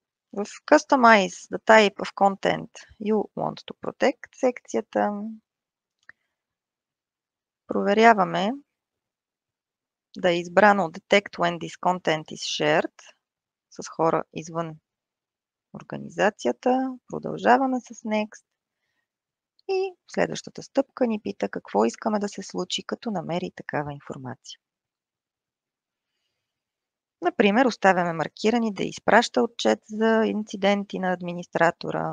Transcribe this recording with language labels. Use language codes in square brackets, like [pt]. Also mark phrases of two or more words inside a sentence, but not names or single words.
[bg] В [en] Customize the type of content you want to protect [bg] секцията проверяваме да е избрано [en] Detect when this content is shared [bg] с хора извън организацията. Продължаваме с Next. И следващата стъпка ни пита какво искаме да се случи, като намери такава информация. Например, оставяме маркирани да изпраща отчет за инциденти на администратора.